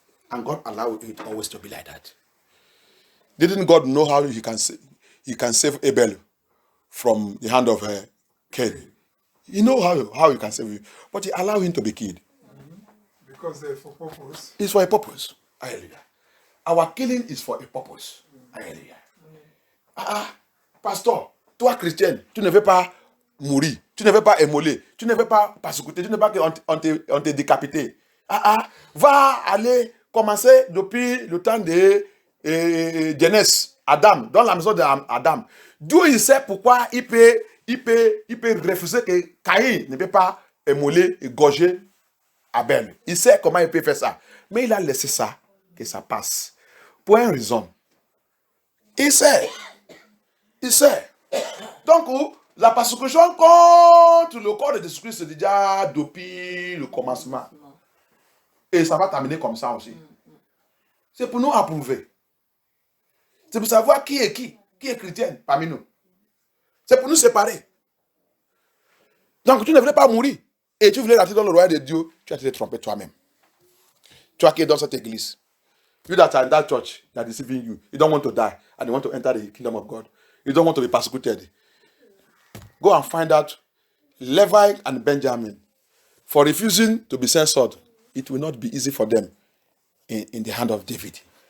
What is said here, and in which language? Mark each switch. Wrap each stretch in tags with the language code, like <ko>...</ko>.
<en>And God allowed it always to be like that. Didn't God know how he can save Abel from the hand of Cain? He know how he can save you, but he allowed him to be killed. Because they're for purpose. It's for a purpose. Hallelujah. Our killing is for a purpose. Hallelujah.</en> <fr>Pasteur, toi chrétien, tu ne veux pas mourir, tu ne veux pas émoler, tu ne veux pas persécuter, tu ne veux pas qu'on te décapite. Va aller commencer depuis le temps de Genèse, Adam, dans la maison d'Adam. Dieu il sait pourquoi il peut refuser que Caïn ne peut pas émoler et gorger Abel. Il sait comment il peut faire ça. Mais il a laissé ça, que ça passe. Pour une raison. Il sait. Donc, la persécution contre le corps de Jésus-Christ, c'est déjà depuis le commencement. Et ça va terminer comme ça aussi. C'est pour nous approuver. C'est pour savoir qui est chrétien parmi nous. C'est pour nous séparer. Donc, tu ne voulais pas mourir. Et tu voulais rentrer dans le royaume de Dieu, tu as été trompé toi-même. Toi qui es dans cette église.</fr> <en>You that are in that church, they are deceiving you. You don't want to die, and you want to enter the kingdom of God. You don't want to be persecuted. Go and find out Levi and Benjamin. For refusing to be censored, it will not be easy for them in the hand of David.</en>